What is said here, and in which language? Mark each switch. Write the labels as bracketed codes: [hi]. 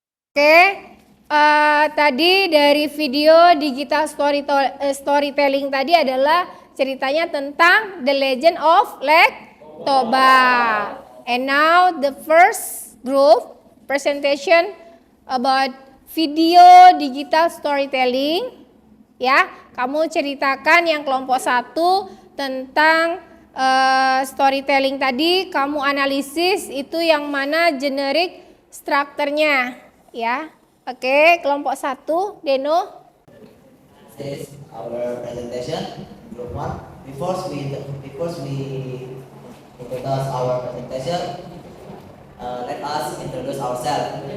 [id] Oke, tadi dari video digital storytelling tadi adalah ceritanya tentang The Legend of Toba. [en] And now the first group presentation about video digital storytelling. [id] Ya, kamu ceritakan yang kelompok 1 tentang storytelling tadi, kamu analisis itu yang mana generic strukturnya. Ya, oke, kelompok 1, Deno. [en] This is our presentation, group 1. Before we introduce our presentation, let us introduce ourselves.